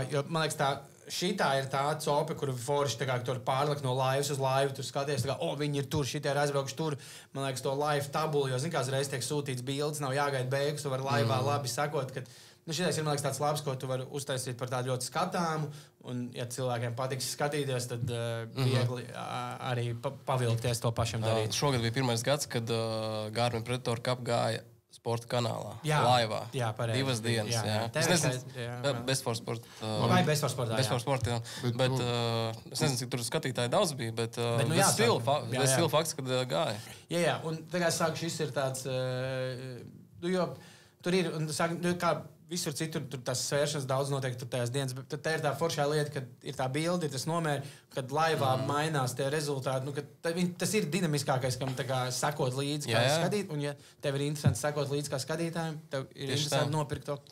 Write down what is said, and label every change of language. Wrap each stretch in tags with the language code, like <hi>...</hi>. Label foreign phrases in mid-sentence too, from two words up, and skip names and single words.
<lv>jo, man liekas, šitā ir tā cope, kuru forši tur pārlikt no laivas uz laivu, tur skaties, viņi ir tur, šitie ir aizbraukuši tur, man liekas, to laivu tabulu, jo, kāds reiz tiek sūtīts bildes, nav jāgaida beigas, tu vari laivā labi sakot, ka, šitais ir, man liekas, tāds labs, ko tu vari uztaisīt par tādu ļoti skatāmu, un, ja cilvēkiem patiks skatīties, tad viegli arī pavilkties to pašam darīt. Šogad bija pirmais gads, kad Garmin Predator Cup gāja sporta kanālā, laivā. Jā, pareizi. 2 dienas, jā. Es nezinu, Best for Sport. Vai Best for Sport, Best for Sport, jā. Bet es nezinu, cik tur skatītāji daudz bija, bet stila fakts, kad gāja. Jā, un tagad sāk šis ir tāds, jo tur ir, un sāk, kā visur citur, tur tās svēršanas daudz notiek tur tajās dienas, bet te ir tā foršā lieta, kad ir tā bilde, ir tas nomēri, kad laivā mainās tie rezultāti, tas ir dinamiskākais, kam tā kā sakot līdzi, kā skatīt, un ja tev ir interesanti sakot līdzi kā skatītājiem, tev ir interesanti nopirkt to.</lv>